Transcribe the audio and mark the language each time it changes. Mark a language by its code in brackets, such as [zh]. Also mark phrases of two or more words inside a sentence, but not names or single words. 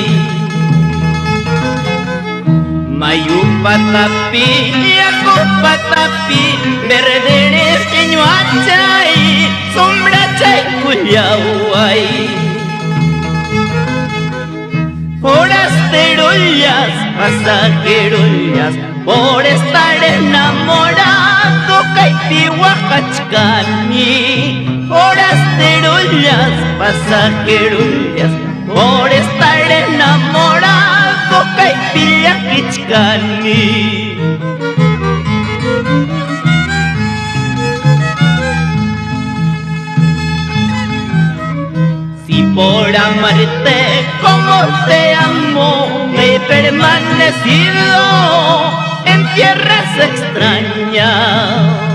[qu] Mayu Patapi, Yaku Patapi, Verdere Keñuachay, Sombra Chay Cuyaway. Forasterollas, pasajerollas, [es] por estar enamorado, [qu] Caitihuacachcani. Forasterollas, pasajerollas, [es] por estar enamorado, Caitihuacachcani. Si por amarte como te amo he permanecido en tierras extrañas.